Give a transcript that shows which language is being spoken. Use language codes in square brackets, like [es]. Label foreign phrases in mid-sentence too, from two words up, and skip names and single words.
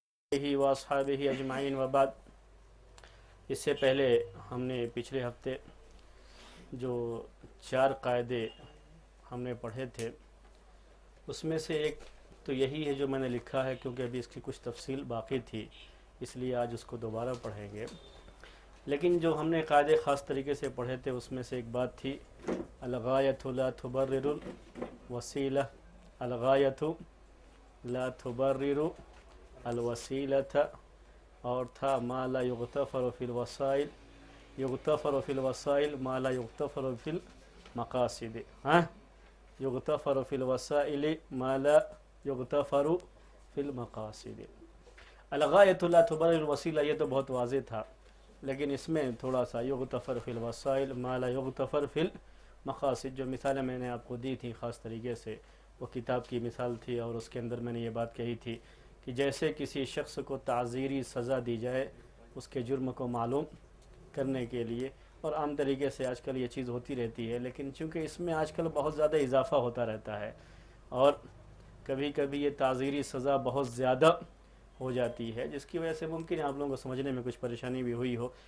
[ar] هي وأصحابه أجمعين وبعد. [ur] اس سے پہلے ہم نے پچھلے ہفتے جو 4 قاعدے ہم نے پڑھے تھے اس میں سے ایک تو یہی ہے جو میں نے لکھا ہے، کیونکہ ابھی اس کی کچھ تفصیل باقی تھی، اس لیے آج اس کو دوبارہ پڑھیں گے. لیکن جو ہم نے قاعدے خاص طریقے سے پڑھے تھے اس میں سے ایک بات تھی [ar] الغاية لا تبرر الوسيلة، الغاية لا تبرر الوسيلة, [ur] اور تھا [ar] ما لا يغتفر في الوسائل، يغتفر في الوسائل ما لا يغتفر في المقاصد. هاں، يغتفر في الوسائل ما لا يغتفر في المقاصد. الغاية لا تبرر الوسيلة [ur] یہ تو بہت واضح تھا، لیکن اس میں تھوڑا سا [ar] يغتفر في الوسائل ما لا يغتفر في المقاصد, [ur] جو مثالیں میں نے آپ کو دی تھی خاص طریقے سے، وہ کتاب کی مثال تھی اور اس کے اندر میں نے یہ بات کہی تھی کہ جیسے کسی شخص کو تعزیری سزا دی جائے اس کے جرم کو معلوم کرنے کے لیے، اور عام طریقے سے آج کل یہ چیز ہوتی رہتی ہے، لیکن چونکہ اس میں آج کل بہت زیادہ اضافہ ہوتا رہتا ہے اور کبھی کبھی یہ تعزیری سزا بہت زیادہ ہو جاتی ہے، جس کی وجہ سے ممکن ہے آپ لوگوں کو سمجھنے میں کچھ پریشانی بھی ہوئی ہو.